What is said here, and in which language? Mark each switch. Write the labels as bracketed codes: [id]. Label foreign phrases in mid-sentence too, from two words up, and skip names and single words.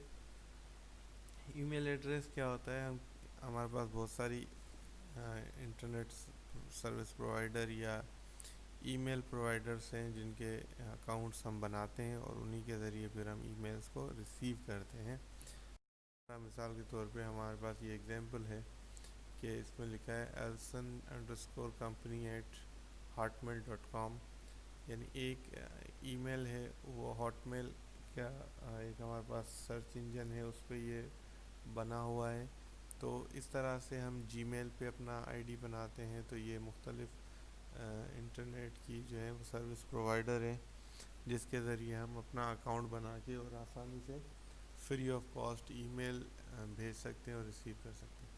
[en] e-mail address [ur] کیا ہوتا ہے؟ ہمارے پاس بہت ساری [en] internet service provider [ur] یا [en] e-mail providers [ur] ہیں جن کے اکاؤنٹس ہم بناتے ہیں اور انہی کے ذریعے پھر ہم ای میلز کو ریسیو کرتے ہیں۔ مثال کے طور پہ ہمارے پاس یہ ایگزامپل ہے کہ اس میں لکھا ہے elson_company@hotmail.com، یعنی ایک ای میل ہے، وہ ہاٹ میل کا ایک ہمارے پاس [en] search engine [ur] ہے، اس پہ یہ بنا ہوا ہے۔ تو اس طرح سے ہم جی میل پہ اپنا آئی ڈی بناتے ہیں۔ تو یہ مختلف انٹرنیٹ کی جو ہے وہ [en] service provider [ur] ہیں جس کے ذریعے ہم اپنا اکاؤنٹ بنا کے اور آسانی سے [en] free of cost e-mail [ur] بھیج سکتے ہیں اور ریسیو کر سکتے ہیں۔